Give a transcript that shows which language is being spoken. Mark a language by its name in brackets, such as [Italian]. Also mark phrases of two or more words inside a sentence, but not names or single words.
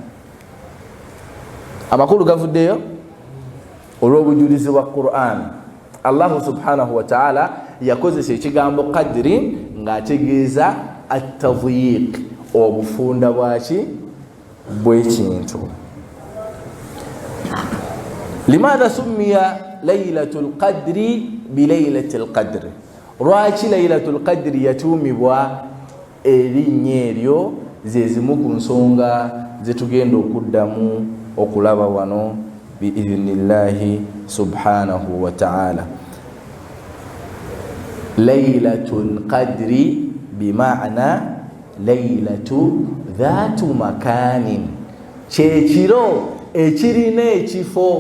[Ganda] Amakulu gavuddeyo olw'obujulizi bwa Qur'an. [Arabic] الله سبحانه وتعالى [Ganda] yakozesa ekigambo qadri ng'ategeeza at-tadyiq, obufunda bwaki bw'ekintu. [Arabic] لماذا سميت ليلة القدر بليلة القدر? [Ganda] Lwaki [Arabic] ليلة القدر [Ganda] yatuumibwa erinnya eryo? Ze zimu ku nsonga ze tugenda okuddamu okulaba wano [Arabic] بإذن الله سبحانه وتعالى. ليلة القدر بمعنى ليلة ذات مكانة, [Ganda] kyekiro ekirina ekifo.